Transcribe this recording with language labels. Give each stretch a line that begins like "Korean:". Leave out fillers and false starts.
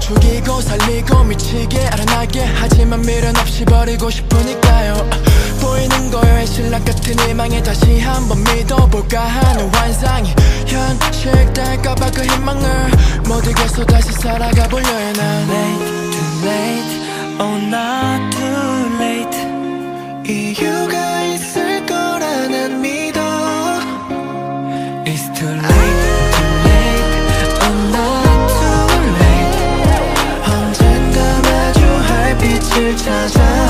Korean: 죽이고 살리고 미치게 알아나게 하지만 미련 없이 버리고 싶으니까요. 보이는 거에 신락 같은 희망에 다시 한번 믿어볼까 하는 환상이 현실 될까봐 그 희망을 못 이겨서 다시 살아가 보려 해. 난
English: Late, too late, oh not too late.
Korean: 이유가 있을 거라 난 믿어.
English: It's too late, too late, oh not too late.
Korean: 언젠가 마주할 빛을 찾아.